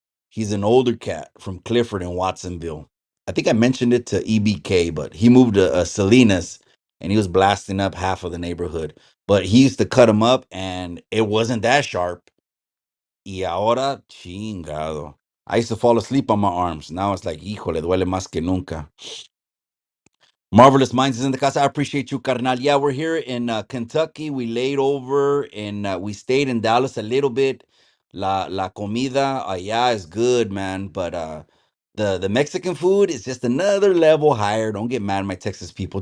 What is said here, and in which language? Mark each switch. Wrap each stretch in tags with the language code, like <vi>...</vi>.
<en>He's an older cat from Clifford in Watsonville. I think I mentioned it to EBK, but he moved to Salinas and he was blasting up half of the neighborhood. But he used to cut them up and it wasn't that sharp.</en> <es>Y ahora, chingado.</es> <en>I used to fall asleep on my arms. Now it's like,</en> <es>híjole, duele más que nunca.</es> <en>Marvelous Minds is in the casa. I appreciate you, carnal. Yeah, we're here in Kentucky. We laid over and we stayed in Dallas a little bit.</en> <es>La comida allá</es> <en>is good, man. But the Mexican food is just another level higher. Don't get mad at my Texas people.</en>